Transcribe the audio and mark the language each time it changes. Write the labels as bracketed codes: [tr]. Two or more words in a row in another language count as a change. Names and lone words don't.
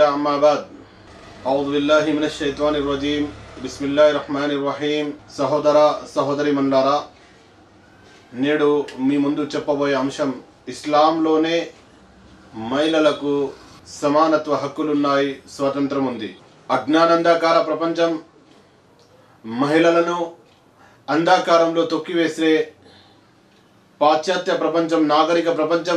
[ar] أما بعد أعوذ بالله من الشيطان الرجيم بسم الله الرحمن الرحيم [te] సహోదరి మండలారా నేడు మీ ముందు చెప్పబోయే అంశం ఇస్లాంలోనే మహిళలకు సమానత్వ హక్కులున్నాయి, స్వాతంత్రం ఉంది. అజ్ఞానంధకార ప్రపంచం మహిళలను అంధకారంలో తొక్కివేసే పాశ్చాత్య ప్రపంచం, నాగరిక ప్రపంచం